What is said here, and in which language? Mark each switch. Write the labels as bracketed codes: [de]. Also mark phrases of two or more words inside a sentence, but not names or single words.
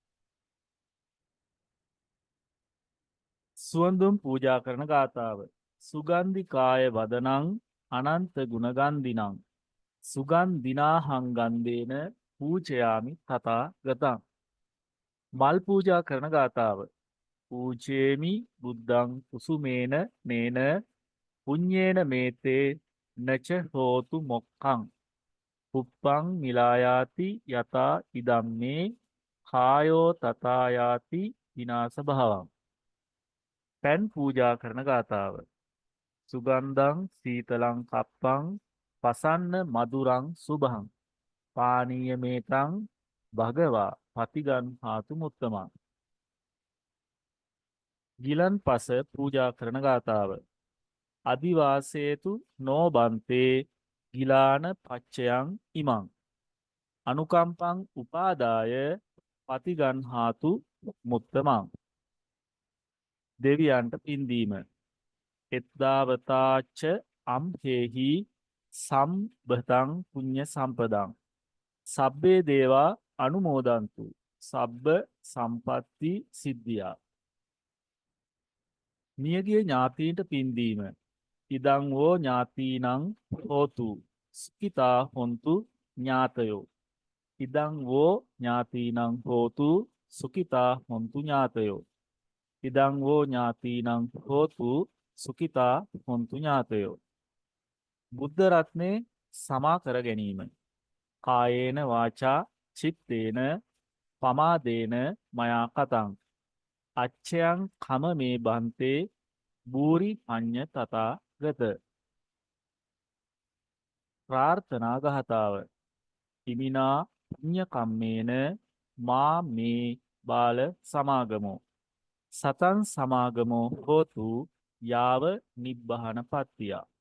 [si] සුවඳුම් පූජා කරන ගාථාව. [pi] සුගන්ධිකාය වදනං අනන්ත ගුණගන්ධිනං සුගන්ධිනාහං ගන්ධේන පූජයාමි තථා ගතං. [si] මල් පූජා කරන ගාථාව. [pi] පූජේමි බුද්ධං කුසුමේන නේන පුඤ්ඤේන මේතේ නච හෝතු මොක්ඛං පුප්පං මිලායාති යතා ඉදම්මේ කායෝ තථායාති විනාශ භවං. [si] පෑන් පූජා කරන ගාථාව. [pi] සුගන්ධං සීතලං කප්පං පසන්න මధుරං සුභං පානීය මේතං භගවා පතිගන් හාතු මුත්තමං. [si] ගිලන් පස පූජා කරන ගාථාව. [pi] අදිවාසේතු නෝබන්තේ ගිලාන පච්චයං ඉමං අනුකම්පං උපාදාය පතිගන් හාතු මුත්තමං. [si] දෙවියන්ට පින් දීම. [pi] එත්දාවතාච අම්හෙහි සම්බතං පුඤ්ඤ සම්පදං සබ්බේ දේවා අනුමෝදන්තු සබ්බ සම්පatti සිද්ධියා. [si] මියගිය ඥාතීන්ට පින් දීම. [pi] ඉදං වෝ ඥාතීනං හෝතු සුඛිතා හොන්තු ඥාතයෝ. ඉදං වෝ ඥාතීනං හෝතු සුඛිතා හොන්තු ඥාතයෝ. ඉදං වෝ ඥාතීනං හෝතු සුඛිතා හොන්තු ඥාතයෝ. [si] බුද්ධ රත්නේ සමා කර ගැනීම. [pi] කායේන වාචා චිත්තේන පමාදේන මයා කතං අච්ඡයං කම මේ බන්තේ බූරි පඤ්ඤ තථා ගත. [si] ප්‍රාර්ථනා ගහතාව. [pi] ඉමිනා පුඤ්ඤ කම්මේන මා මේ බාල සමාගමෝ සතං සමාගමෝ හෝතු යාව නිබ්බහන පත්තිය.